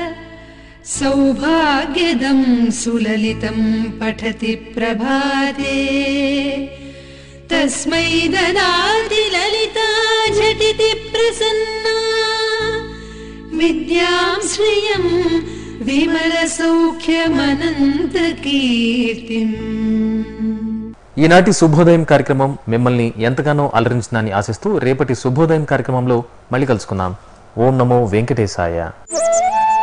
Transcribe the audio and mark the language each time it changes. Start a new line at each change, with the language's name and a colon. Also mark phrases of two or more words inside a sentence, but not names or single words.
Sanskrit: सौभाग्यदं सुललितं पठति प्रभाते तस्मै ददाति ललिता झटिति प्रसन्ना विद्यां श्रियं विमलसौख्यमनन्तकीर्तिम्।
Telugu: ఈనాటి శుభోదయం కార్యక్రమం మిమ్మల్ని ఎంతగానో అలరించిందని ఆశిస్తూ రేపటి శుభోదయం కార్యక్రమంలో మళ్ళీ కలుసుకుందాం.
Sanskrit: ఓం నమో వెంకటేశాయ.